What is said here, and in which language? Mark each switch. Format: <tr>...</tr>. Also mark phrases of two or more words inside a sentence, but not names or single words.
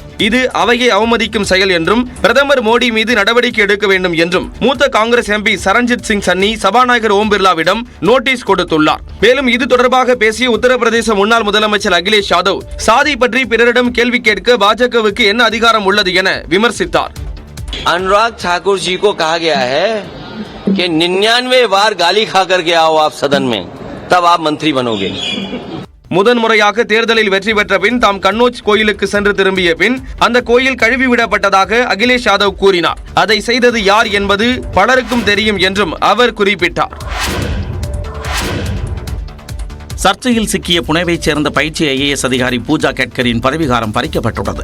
<ta>இது அவையை அவமதிக்கும் செயல் என்றும் பிரதமர் மோடி மீது நடவடிக்கை எடுக்க வேண்டும் என்றும் மூத்த காங்கிரஸ் MP சரண்ஜித் சிங் சன்னி சபாநாயகர் ஓம் பிர்லாவிடம் நோட்டீஸ் கொடுத்துள்ளார். மேலும் இது தொடர்பாக பேசிய உத்தரப்பிரதேச முன்னாள் முதலமைச்சர் அகிலேஷ் யாதவ் சாதி பற்றி பிறரிடம் கேள்வி கேட்க பாஜகவுக்கு என்ன அதிகாரம் உள்ளது என விமர்சித்தார்.</ta> <hi>अनुराग ठाकुर जी को कहा गया है कि 99 बार गाली खा करके आओ आप सदन में, तब आप मंत्री बनोगे.</hi> <ta>முதன்முறையாக தேர்தலில் வெற்றி பெற்ற பின் தாம் கன்னோஜ் கோயிலுக்கு சென்று திரும்பிய பின் அந்த கோயில் கழுவிவிடப்பட்டதாக அகிலேஷ் யாதவ் கூறினார். அதை செய்தது யார் என்பது பலருக்கும் தெரியும் என்றும் அவர் குறிப்பிட்டார். சர்ச்சையில் சிக்கிய புனேவைச் சேர்ந்த பயிற்சி IAS அதிகாரி பூஜா கேட்கரின் பதவிகாரம் பறிக்கப்பட்டுள்ளது.</ta>